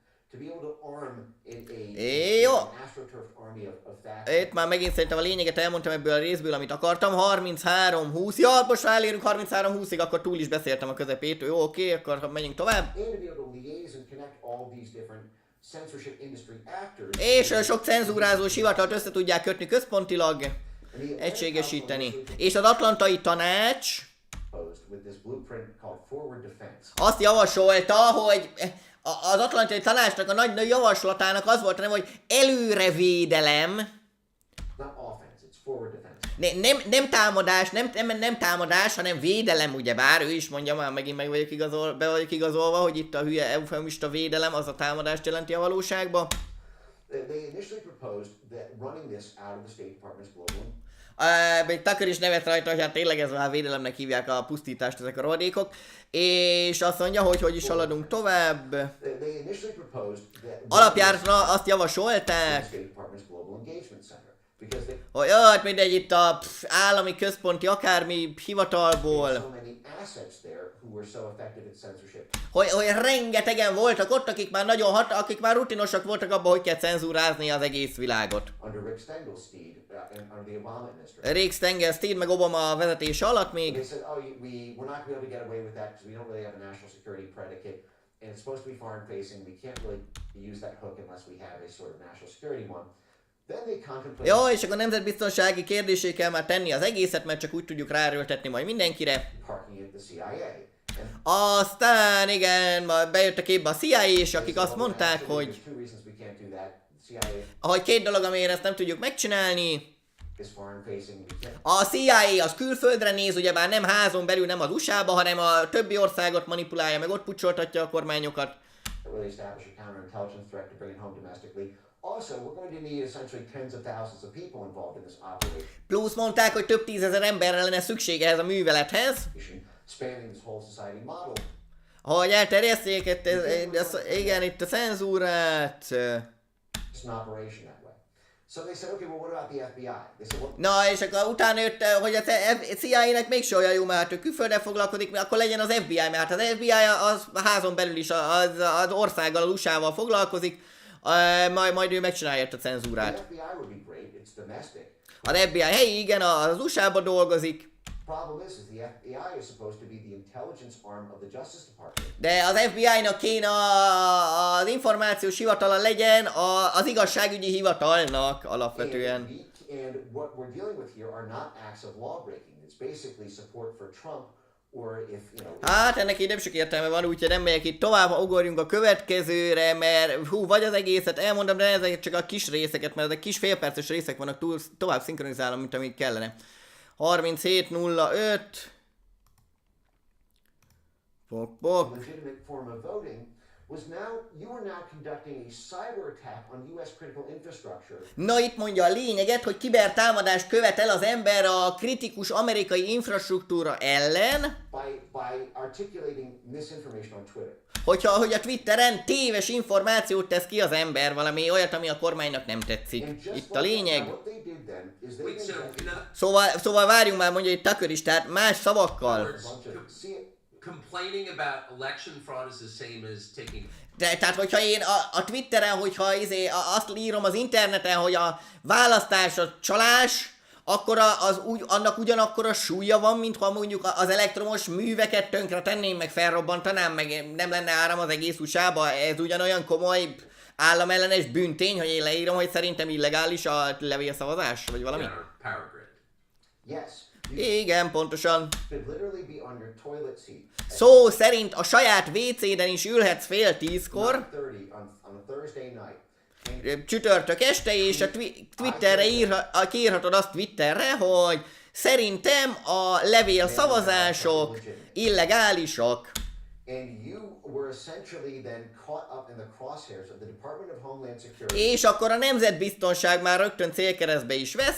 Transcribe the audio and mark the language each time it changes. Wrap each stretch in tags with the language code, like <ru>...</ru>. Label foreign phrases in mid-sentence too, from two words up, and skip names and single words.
<en>to be able to arm</en> <hu>Jó.</hu> <en>an astroturfed army of that.</en> <hu>Itt már megint szerintem a lényeget elmondtam ebből a részből, amit akartam. 33-20. Ja, most már elérünk 33-20-ig, akkor túl is beszéltem a közepét. Jó, oké, akkor menjünk tovább.</hu> <en>And to be able to liaise and connect all these different censorship industry actors.</en> <hu>És sok cenzúrázós hivatalt össze tudják kötni központilag, egységesíteni. És az Atlantai Tanács</hu> <en>With this blueprint called Forward Defense.</en> <hu>azt javasolta, hogy az Atlantai Tanácsnak a nagy javaslatának az volt, nem, hogy előrevédelem,</hu> <en>Not offense, it's forward defense.</en> <hu>nem támadás, nem támadás, hanem védelem, ugyebár, ő is mondja, már megint be vagyok igazolva, hogy itt a hülye eufemista védelem, az a támadást jelenti a valóságban.</hu> <en>They initially proposed that running this out of the State Department's global.</en> <hu>Még Tucker is nevet rajta, hogy hát tényleg ez már védelemnek hívják a pusztítást ezek a rohadékok. És azt mondja, hogy is haladunk tovább.</hu> <en>They initially proposed that</en> <hu>Alapjára azt javasolták,</hu> <en>State Department's Global Engagement Center because they</en> <hu>hogy hát mindegy, itt a állami központi akármi hivatalból,</hu> <en>so many assets there who were so effective at censorship.</en> <hu>hogy rengetegen voltak ott, akik már akik már rutinosak voltak abban, hogy kell cenzúrázni az egész világot.</hu> <en>Under Rick Stengelsteed and under the Obama administration.</en> <hu>Rick Stengelsteed meg Obama vezetése alatt</hu> <en>They</en> <hu>még.</hu> <en>said, we're not going to be able to get away with that because we don't really have a national security predicate, and it's supposed to be foreign facing. We can't really use that hook unless we have a sort of national security one. Then they contemplated.</en> <hu>Jó, és akkor nemzetbiztonsági kérdésé kell már tenni az egészet, mert csak úgy tudjuk ráerőltetni majd mindenkire.</hu> <en>Parking at the CIA. And</en> <hu>Aztán igen, majd bejött a képbe a CIA, és akik azt mondták, hogy</hu> <en>there's two reasons we can't do that. The CIA</en> <hu>ahogy két dolog, amiért ezt nem tudjuk megcsinálni.</hu> <en>is foreign facing. We can't.</en> <hu>A CIA az külföldre néz, ugyebár nem házon belül, nem az USA-ba, hanem a többi országot manipulálja, meg ott pucsoltatja a kormányokat.</hu> <en>Really establish a counterintelligence threat to bring it home domestically. Also, we're going to need essentially tens of thousands of people involved in this operation,</en> <hu>Plusz mondták, hogy több tízezer emberre lenne szüksége ehhez a művelethez,</hu> <en>spanning this whole society model.</en> <hu>hogy elterjesszék igen, itt a cenzúrát.</hu> <en>It's an operation that way. So they said, okay, well, what about the FBI? They said, well,</en> <hu>Na, és akkor utána jött, hogy a CIA-nek mégse olyan jó, mert hát ő külföldre foglalkozik, akkor legyen az FBI, mert hát az FBI az házon belül is az országgal, az USA-val foglalkozik, majd ő megcsinálja a cenzúrát.</hu> <en>the FBI would be great. It's domestic.</en> <hu>Az FBI helyi, igen, az USA-ban dolgozik,</hu> <en>Problem is the FBI is supposed to be the intelligence arm of the Justice Department.</en> <hu>de az FBI-nak kéne az információs hivatala legyen az igazságügyi hivatalnak alapvetően.</hu> <en>And what we're dealing with here are not acts of law breaking. It's basically support for Trump, or if, you know.</en> <hu>Hát ennek így nem sok értelme van, úgyhogy nem megyek itt tovább, ha ugorjunk a következőre, mert vagy az egészet elmondom, de ezek csak a kis részeket, mert ezek kis félperces részek vannak, tovább szinkronizálom, mint amíg kellene. 37.05. Pok.</hu> <en>Legitimate form of voting was you are now conducting a cyber attack on US critical infrastructure.</en> <hu>Na itt mondja a lényeget, hogy kibertámadást követel az ember a kritikus amerikai infrastruktúra ellen,</hu> <en>By articulating misinformation on Twitter.</en> <hu>hogy a Twitteren téves információt tesz ki az ember, valami olyat, ami a kormánynak nem tetszik.</hu> <en>And just</en> <hu>Itt a lényeg.</hu> <en>what they did then is they Wait, so injected</en> <hu>Szóval várjunk már, mondja itt Tucker is, tehát más szavakkal.</hu> <en>a bunch of complaining about election fraud is the same as taking.</en> <hu>Tehát, hogyha én a Twitteren, hogyha azt írom az interneten, hogy a választás a csalás, akkor annak ugyanakkor a súlya van, mint ha mondjuk az elektromos műveket tönkre tenném, meg felrobbantanám, meg nem lenne áram az egész USA-ba. Ez ugyanolyan komoly államellenes bűntény, hogy én leírom, hogy szerintem illegális a levélszavazás, vagy valami.</hu> <en>Power grid. yes.</en> <hu>Igen, pontosan.</hu> <en>Could literally be on your toilet seat.</en> <hu>Szó szerint a saját WC-den is ülhetsz fél 10-kor,</hu> <en>9:30 on a Thursday night.</en> <hu>csütörtök este, és a Twitterre kiírhatod azt Twitterre, hogy szerintem a levélszavazások illegálisak.</hu> <en>And you were essentially then caught up in the crosshairs of the Department of Homeland Security,</en> <hu>És akkor a nemzetbiztonság már rögtön célkeresztbe is vesz,</hu>